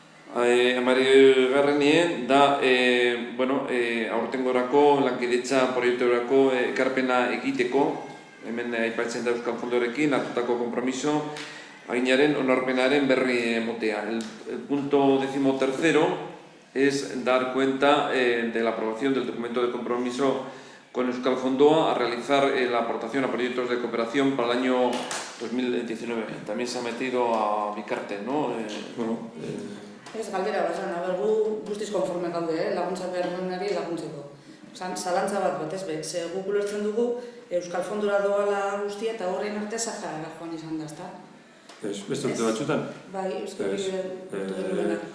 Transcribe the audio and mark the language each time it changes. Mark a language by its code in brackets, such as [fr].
[eu] Amabigarrenien da, aurtengorako lankidetza proiekturako ekarpena egiteko, hemen aipatzen da Euskal Fondorekin hartutako konpromiso, aginaren onarpenaren berri emotea. [es] El punto 13 es dar cuenta de la aprobación del documento de compromiso con Euskal Fondoa a realizar la aportación a proyectos de cooperación para el año 2019. También se ha metido a Bicarte, ¿no? [eu] Ez galdera bat, gu guztiz konforme gaude, laguntza behar duenari laguntzeko. Zalantza bat ez be, ze guk ulertzen dugu Euskal Fondora doala guztia eta horrein arte Saharara joan izan da, ezta? Beste urte batzutan? Bai, Euskal Fondora.